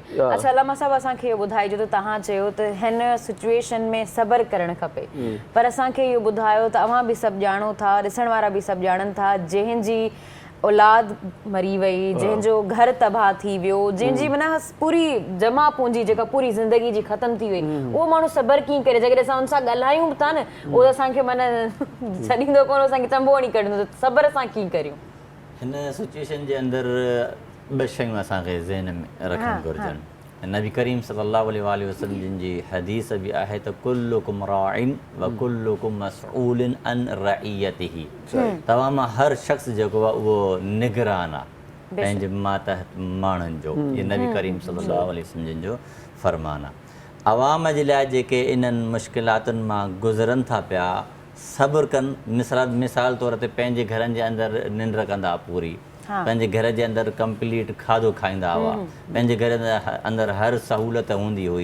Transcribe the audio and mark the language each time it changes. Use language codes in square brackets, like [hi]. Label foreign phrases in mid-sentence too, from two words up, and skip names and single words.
[sd] अच्छा अलामा साहब, असांखे इहो ॿुधाइजो त तव्हां चयो त हिन सिचुएशन में सब्र करणु खपे, पर असांखे इहो ॿुधायो त अव्हां बि सभु ॼाणो था, ॾिसण वारा बि सभु ॼाणनि था, जंहिंजी औलाद मरी वई, जंहिंजो घर तबाह थी वियो, जंहिंजी माना पूरी जमा पूंजी जेका पूरी ज़िंदगी जी ख़तम थी वई, उहो माण्हू सब्र कीअं करे? जेकॾहिं असां हुन सां ॻाल्हायूं बि था न, उहो असांखे माना छॾींदो कोन, असांखे चंबो नहीं कढंदो, त सब्र असां कीअं करियूं? हिन सिचुएशन जे अंदरि ॿ शयूं असांखे ज़हन में रखणु घुरिजनि। नबी करीम [ar] صلى الله عليه وسلم [sd] जिन जी हदीस बि आहे त [ar] كلكم راع وكلكم مسؤول عن رعيته. [sd] तव्हां मां हर शख़्स जेको आहे उहो निगरान आहे पंहिंजे मातहत माण्हुनि जो। इहे नबी करीम [ar] صلى الله عليه وسلم [sd] जिन जो फरमान आहे। अवाम जे लाइ जेके इन्हनि मुश्किलातुनि मां गुज़रनि था पिया, सब्र कनि। मिसाल तौर ते पंहिंजे घरनि जे अंदरि निंड कंदा पूरी, पंहिंजे घर जे अंदरि कंप्लीट खाधो खाईंदा हुआ, पंहिंजे घर जे अंदरि हर सहूलियत हूंदी हुई।